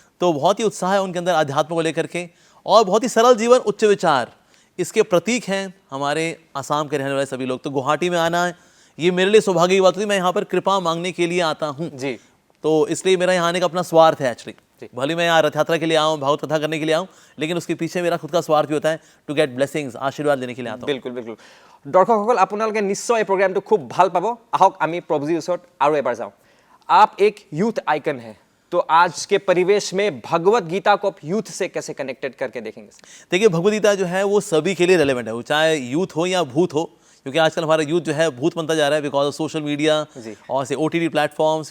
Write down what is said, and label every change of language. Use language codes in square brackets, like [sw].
[hi] तो बहुत ही उत्साह है उनके अंदर अध्यात्म को लेकर के, और बहुत ही सरल जीवन, उच्च विचार, इसके प्रतीक हैं हमारे आसाम के रहने वाले सभी लोग। तो गुवाहाटी में आना ये मेरे लिए सौभाग्य की बात होती है। मैं यहाँ पर कृपा मांगने के लिए आता हूँ जी, तो इसलिए मेरा यहाँ आने का अपना स्वार्थ है एक्चुअली। भले मैं यहाँ रथ यात्रा के लिए आऊँ, भागवत कथा करने के लिए आऊँ, लेकिन उसके पीछे मेरा खुद का स्वार्थ भी होता है, [en] to get blessings, [hi] आशीर्वाद लेने के लिए आता हूँ। बिल्कुल बिल्कुल। [as] दर्शकসকল, আপোনালোকে নিশ্চয় এই প্ৰগ্ৰামটো খুব ভাল পাব। আহক আমি প্ৰভুজীৰ ওচৰত আৰু এবাৰ যাওঁ। [hi] आप एक यूथ आइकन है, तो आज के परिवेश में भगवत गीता को आप यूथ से कैसे कनेक्टेड करके देखेंगे? देखिए, भगवत गीता जो है वो सभी के लिए रेलेवेंट है, वो चाहे यूथ हो या भूत हो, क्योंकि आजकल हमारा यूथ जो है भूत बनता जा रहा है [en] because of social media [hi] और से OTT प्लेटफॉर्म्स।